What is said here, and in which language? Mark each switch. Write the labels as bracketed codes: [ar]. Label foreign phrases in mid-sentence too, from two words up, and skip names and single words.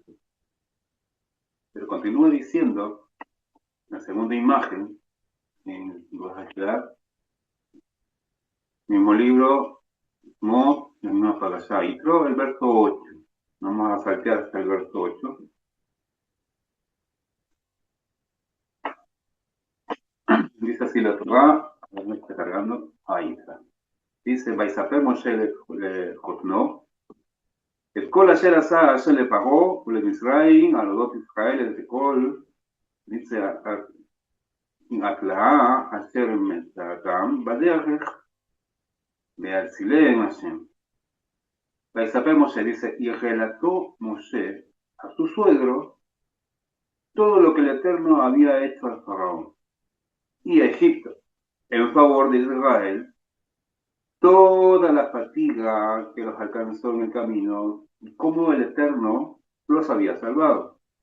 [es] Pero continúa diciendo, la segunda imagen, en Guadalajara, mismo libro, Mo, en una palabra, y creo el verso 8. Vamos a saltear hasta el verso 8. Dice así la Torah, me está cargando, ahí está. Dice, [he] ויספר משה חותנו, את כל אשר עשה אשר לפרעה ולמצרים, על אודות ישראל את כל הקלעה אשר מצאתם בדרך להצילם השם. ויספר Moshe, [es] dice, y relató Moshe a su suegro todo lo que el Eterno había hecho al faraón y a Egipto en favor de Israel, toda la fatiga que los alcanzó en el camino y cómo el Eterno los había salvado.